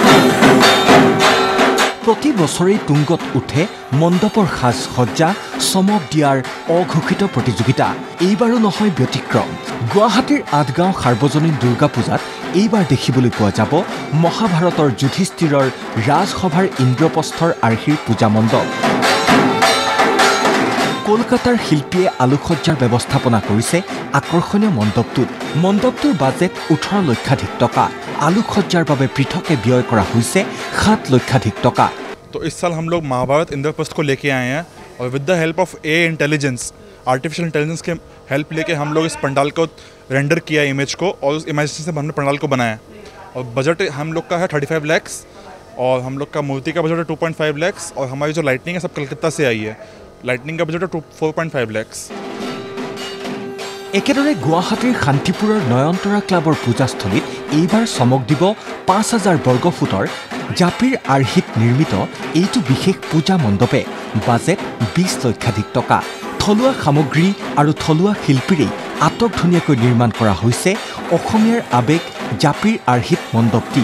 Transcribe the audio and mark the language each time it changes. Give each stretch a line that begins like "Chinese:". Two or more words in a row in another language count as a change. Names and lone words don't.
Assamese: প্ৰতি বছৰেই তুংগত উঠে মণ্ডপৰ সাজ সজ্জা চমক দিয়াৰ অঘোষিত প্ৰতিযোগিতা এইবাৰো নহয় ব্যতিক্ৰম গুৱাহাটীৰ আঠগাঁও সাৰ্বজনীন দুৰ্গা পূজাত এইবাৰ দেখিবলৈ পোৱা যাব মহাভাৰতৰ যুধিষ্ঠিৰৰ ৰাজসভাৰ ইন্দ্ৰপ্ৰস্থৰ আৰ্হিৰ পূজা মণ্ডপ কলকাতাৰ শিল্পীয়ে আলোকসজ্জাৰ ব্যৱস্থাপনা কৰিছে আকৰ্ষণীয় মণ্ডপটোৰ বাজেট 18 লক্ষাধিক টকা আলোকসজ্জাৰ বাবে পৃথকে ব্যয় কৰা হৈছে 7 লক্ষাধিক টকা
Hindi: तो इस साल हम लोग महाभारत इंद्रप्रस्थ को लेके आए हैं और
English: with the help of AI intelligence artificial intelligence
Hindi: के हेल्प लेके हम लोग इस पंडाल को रेंडर किया इमेज को और उस इमेज से हमने पंडाल को बनाया और बजट हम लोग का है 35 lakhs और हम लोग का मूर्ति का बजट है 2.5 lakhs और हमारी जो लाइटनिंग है सब कलकत्ता से आई है लाइटनिंग का बजट है 4.5 lakhs
Assamese: একেদৰে গুৱাহাটীৰ শান্তিপুৰৰ নয়নতৰা ক্লাবৰ পূজাস্থলীত এইবাৰ চমক দিব 5000 বৰ্গ ফুটৰ জাপিৰ আৰ্হিত নিৰ্মিত এইটো বিশেষ পূজা মণ্ডপে বাজেট 20 লক্ষাধিক টকা থলুৱা সামগ্ৰী আৰু থলুৱা শিল্পীৰে আটক ধুনীয়াকৈ নিৰ্মাণ কৰা হৈছে অসমীয়াৰ আবেগ জাপিৰ আৰ্হিত মণ্ডপটি